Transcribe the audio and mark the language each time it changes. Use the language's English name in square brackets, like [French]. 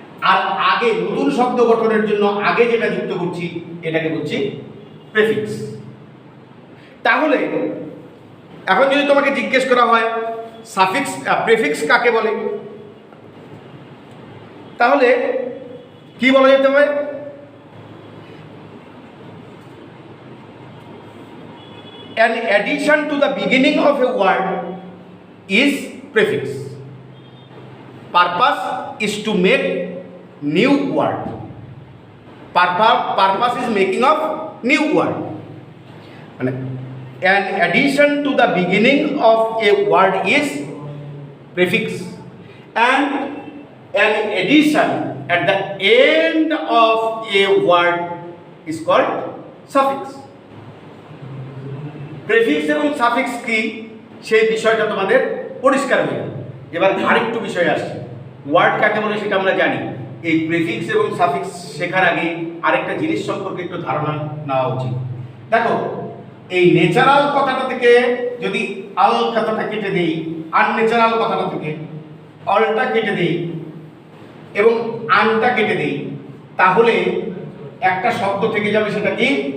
[Bangla] আর আগে নতুন শব্দ গঠনের জন্য আগে যেটা যুক্ত করছি এটাকে বলছি প্রেফিক্স। তাহলে এখন যদি তোমাকে জিজ্ঞেস করা হয় সাফিক্স প্রেফিক্স কাকে বলে, তাহলে কি বলা যেতে পারে? [English] An addition to the beginning of a word is prefix. Purpose is to make new word. Purpose is making of new word. An addition to the beginning of a word is prefix, and an addition at the end of a word is called suffix. [Bangla] Prefix এবং suffix কি সেই বিষয়টা তোমাদের পরিষ্কার হয়ে গেল। এবার আরেকটু বিষয় আসছে, ওয়ার্ড কাকে বলে সেটা আমরা জানি, এই প্রেফিক্স এবং সাফিক্স শেখার আগে আরেকটা জিনিস সম্পর্কে একটু ধারণা নেওয়া উচিত। দেখো, এই ন্যাচারাল কথাটা থেকে যদি আল কথাটা কেটে দেই, আনন্যাচারাল কথাটা থেকে অলটা কেটে দেই এবং আনটা কেটে দেই, তাহলে একটা শব্দ থেকে যাবে, সেটা কি?